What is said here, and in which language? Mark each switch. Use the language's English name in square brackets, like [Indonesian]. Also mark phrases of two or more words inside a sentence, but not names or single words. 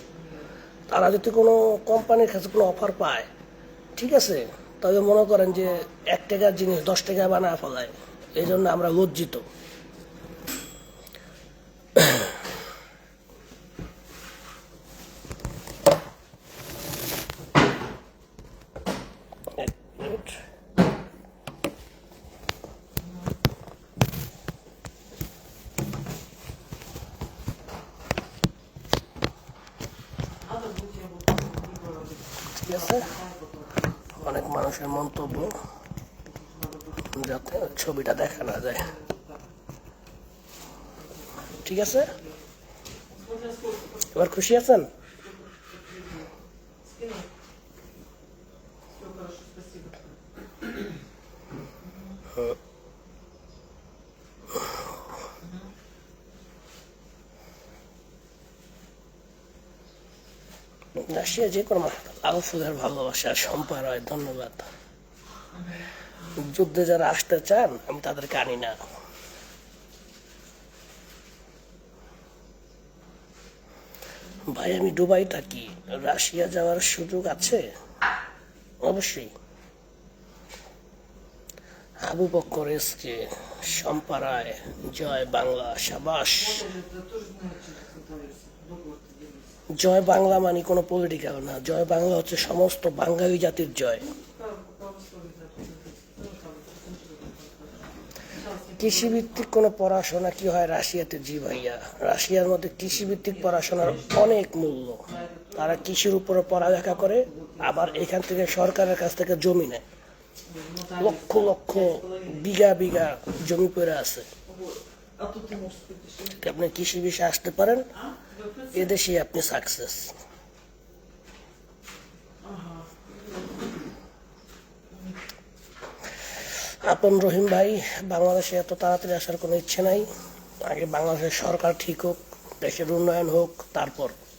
[Bangla] তারা যদি কোনো কোম্পানির কাছে কোনো অফার পায়, ঠিক আছে, তবে মনে করেন যে 1 টাকার জিনিস 10 টাকায় বানায় ফেলায়। এই জন্য আমরা লজ্জিত। এক মিনিট। [Russian] Надо будет я вот либо [Bangla] ঠিক আছে, অনেক মানুষের মন্তব্য, যাতে ছবিটা দেখা না যায়। ঠিক আছে, এবার খুশি আছেন? [Russian] скину. Все хорошо, спасибо. [Bangla] রাশিয়া যে কোনো লাল ফুলের ভালোবাসা সম্পার হয়, ধন্যবাদ। যুদ্ধে যারা আসতে চান আমি তাদেরকে আনি না। ভাই আমি দুবাই থাকি, রাশিয়া যাওয়ার সুযোগ আছে? অবশ্যই। আবু বক্কর এসকে, শম্পা রায়, জয় বাংলা, সাবাস। [Russian] Это тоже знаю, чем пытаешься. Договор ты делаешь. [Bangla] জয় বাংলা মানে কোনো পলিটিক্যাল না, জয় বাংলা হচ্ছে সমস্ত বাঙালি জাতির জয়। কৃষিভিত্তিক কোনো পড়াশোনা কি হয় রাশিয়াতে? জি ভাইয়া, রাশিয়ার মধ্যে কৃষিভিত্তিক পড়াশোনার অনেক মূল্য। তারা কৃষির উপরে পড়ালেখা করে, আবার এখান থেকে সরকারের কাছ থেকে জমি নেয়। লক্ষ লক্ষ বিঘা বিঘা জমি পড়ে আছে। [Russian] А тут ты можешь сказать, [Bangla] যদি আপনি কৃষি বিষয়ে আসতে পারেন, এদেশে আপনি সাকসেস। আপন রহিম ভাই, বাংলাদেশে এত তাড়াতাড়ি আসার কোনো ইচ্ছে নাই। আগে বাংলাদেশের সরকার ঠিক হোক, দেশের উন্নয়ন হোক, তারপর।